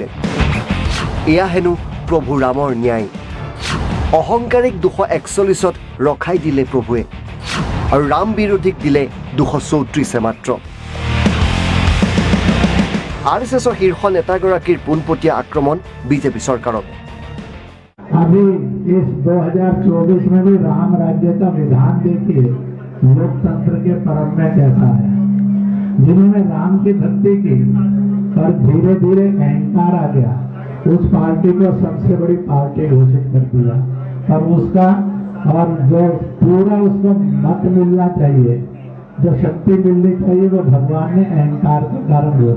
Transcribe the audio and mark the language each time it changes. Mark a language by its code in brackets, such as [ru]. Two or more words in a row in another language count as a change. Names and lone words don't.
[as] এয়া হেনো প্ৰভু ৰামৰ ন্যায়। অহংকাৰীক 241ত ৰখাই দিলে প্ৰভুৱে আৰু ৰাম বিৰোধীক দিলে 234 মাত্ৰ। আৰএছএছৰ শীৰ্ষ নেতাগৰাকীৰ পোনপটীয়া আক্ৰমণ বিজেপি চৰকাৰক। [hi] अभी इस 2024 में भी राम राज्य का विधान देखिए लोकतंत्र के परम में कैसा है। जिन्होंने राम की भक्ति की और धीरे धीरे अहंकार आ गया, उस पार्टी को सबसे बड़ी पार्टी घोषित कर दिया और उसका और जो पूरा उसको मत मिलना चाहिए, जो शक्ति मिलनी चाहिए, वो भगवान ने अहंकार के कारण बोला।